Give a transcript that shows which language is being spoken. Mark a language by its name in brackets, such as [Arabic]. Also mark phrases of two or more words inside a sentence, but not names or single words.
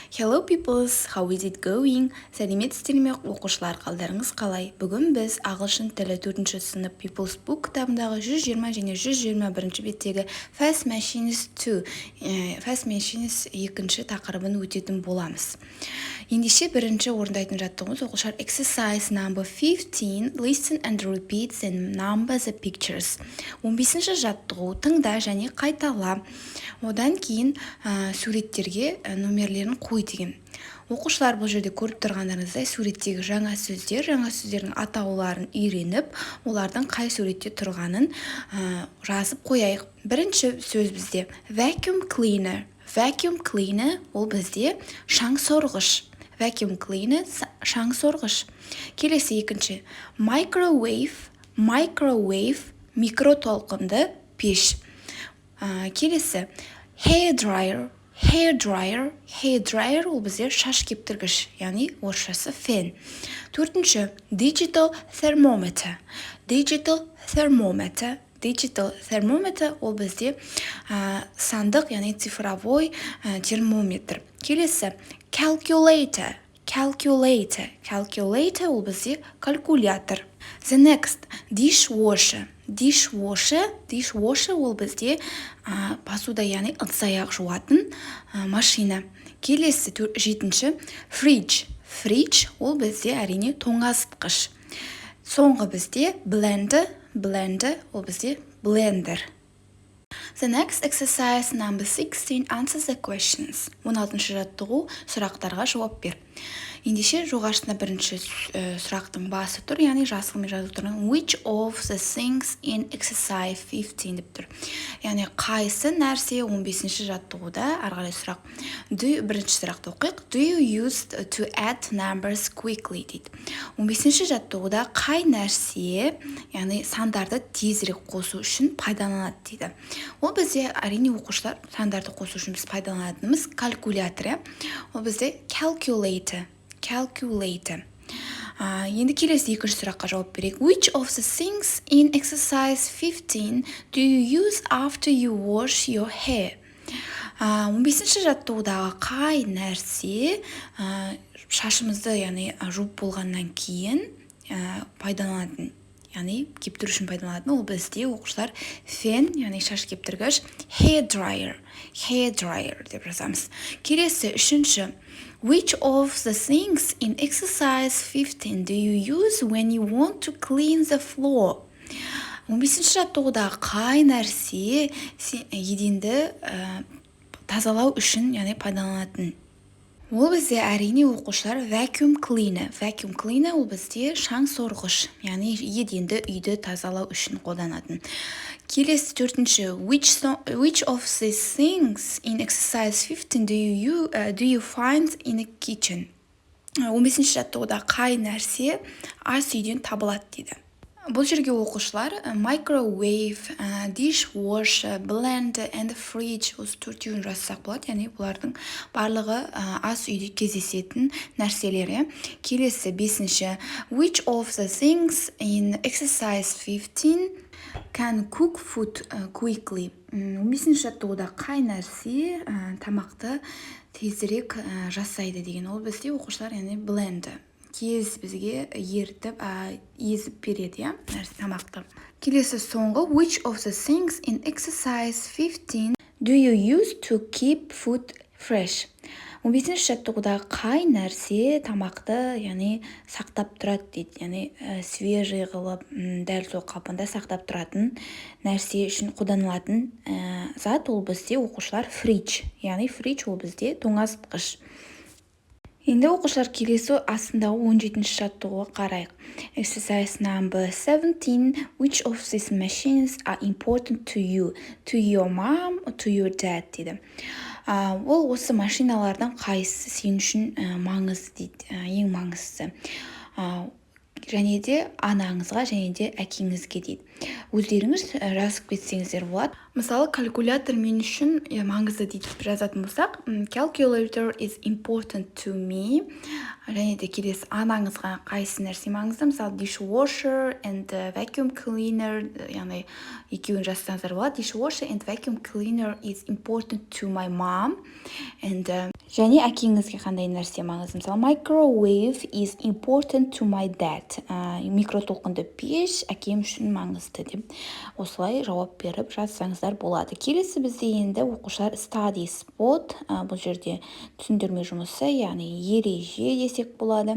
[English] Hello peoples, how is it going? [Kazakh] Сәлеметсіздер ме оқушылар, қалдарыңыз қалай? Бүгін біз ағылшын тілі 4-ші сынып People's Book кітабындағы 120 және 121 беттегі Fast Machines 2, Fast Machines 2-ші тақырыбын өтетін боламыз. Ендеше бірінші орындайтын жаттығуымыз оқушылар [English] Exercise number 15, Listen and repeat the number the pictures. [Kazakh] 15-ші жаттығу, тыңда және қайтала. Одан кейін суреттерге номерлерін қой деген. Оқушылар бұл жерде көріп тұрғандарыңыздай суреттегі жаңа сөздердің атауларын үйреніп, олардың қай суретте тұрғанын жазып қояйық. Бірінші сөз бізде [English] vacuum cleaner. Vacuum cleaner [Kazakh] ол бізде шаң сорғыш. [English] Vacuum cleaner [Kazakh] шаң сорғыш. Келесі екінші microwave микротолқынды пеш. Келесі [English] hair dryer [Kazakh] ол бізде шаш кептіргіш, яғни орысшасы фен. Төртінші [English] digital thermometer [Kazakh] ол бізде сандық, яғни цифровой термометр. Келесі calculator ол бізде калькулятор. [English] The next dishwasher [Kazakh] ол бізде посуда, яғни ыдыс-аяқ жуатын машина. Келесі жетінші fridge ол бізде әрине тоңазытқыш. Соңғы бізде blender ол бізде blender. [English] The next exercise number 16, answer the questions. [Kazakh] 16-шы жаттығу, сұрақтарға жауап бер. Ендеше жоғарысында бірінші сұрақтың басы тұр, яғни жасылмен жазып тұрған [English] which of the things in exercise 15 [Kazakh] деп тұр. Яғни қайсы нәрсе 15-ші жаттығуда, арғарай сұрақ. Бірінші сұрақты оқиық. [English] Do you use to add numbers quickly дейді. [Kazakh] 15-ші жаттығуда қай нәрсе, яғни сандарды тезірек қосу үшін пайдаланады дейді. Ол бізде әрине оқушылар сандарды қосу үшін біз пайдаланатынымыз калькулятор. Ол бізде calculator. Енді келесі екінші сұраққа жауап берейік. [English] Which of the things in exercise 15 do you use after you wash your hair? [Kazakh] 15-ші жаттығудағы қай нәрсе шашымызды, яғни жуып болғаннан кейін пайдаланатын, яғни кептіру үшін пайдаланатын, ол бізде оқушылар фен, яғни шаш кептіргіш, [English] hair dryer [Kazakh] деп жазамыз. Келесі үшінші [English] which of the things in exercise 15 do you use when you want to clean the floor? [Kazakh] 15-ші жаттығудағы қай нәрсе еденді тазалау үшін, яғни пайдаланатын? Ол бізде әрине оқушылар [English] vacuum cleaner [Kazakh] ол бізде шаң сорғыш, яғни еденді үйді тазалау үшін қолданатын. Келесі төртінші [English] which of these things in exercise 15 do you find in a kitchen? [Kazakh] 15-ші жаттығуда қай нәрсе ас үйден табылады дейді. Бұл жерге оқушылар [English] microwave, dishwasher, blender and fridge [Kazakh] осы төртеуін жазсақ болады, яғни бұлардың барлығы ас үйде кездесетін нәрселері. Келесі бесінші [English] which of the things in exercise 15 can cook food quickly? [Kazakh] 15-ші жаттығуда қай нәрсе тамақты тезірек жасайды деген. Ол бізде оқушылар, яғни blender. Кез бізге ертіп, езіп береді, тамақты. Келесі соңғы [English] which of the things in exercise 15 do you use to keep food fresh? [Kazakh] 15-ші жаттығудағы қай нәрсе тамақты, яғни сақтап тұрады дейді, яғни свежий қылып, дәл сол қалпында сақтап тұратын нәрсе үшін қолданылатын зат, ол бізде оқушылар fridge, яғни fridge ол бізде тоңазытқыш. Енді оқушылар келесі астындағы 17-ші жаттығуға қарайық. [English] Exercise number 17, which of these machines are important to you? To your mom or to your dad дейді. [Kazakh] Ол осы машиналардан қайсысы сен үшін маңызды дейді, ең маңыздысы. және де анаңызға және де әкеңізге дейді. Өздеріңіз жазып кетсеңіздер болады. Мысалы, калькулятор мен үшін маңызды дейді жазатын болсақ, [English] calculator is important to me. [Kazakh] Және де келесі анаңызға қайсы нәрсе маңызды? Мысалы, [English] dishwasher and vacuum cleaner, [Kazakh] яғни екеуін жазсаңыздар болады. [English] Dishwasher and vacuum cleaner is important to my mom. [Kazakh] And және әкеңізге қандай нәрсе маңызды? Мысалы, [English] microwave is important to my dad. [Kazakh] Микротолқынды пеш әкем үшін маңызды деп осылай жауап беріп жазсаңыздар болады. Келесі бізде енді оқушылар [English] study spot, [Kazakh] бұл жерде түсіндірме жұмысы, яғни ереже десек болады.